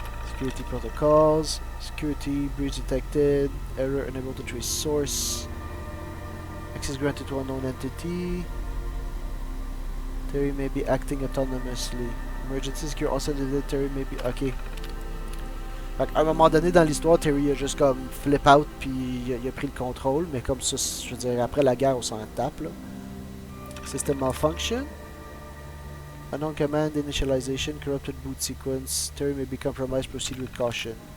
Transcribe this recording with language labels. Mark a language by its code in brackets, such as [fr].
[en] Security protocols. Security breach detected. Error unable to trace source. Access granted to unknown entity. Terry may be acting autonomously. Emergency secure also the Terry may be. Ok. [fr] Fait qu'à un moment donné dans l'histoire, Terry a juste comme flip out puis il a pris le contrôle, mais comme ça, je veux dire, après la guerre, on s'en tape là. [en] System malfunction. Unknown command initialization, corrupted boot sequence. Terry may be compromised, proceed with caution.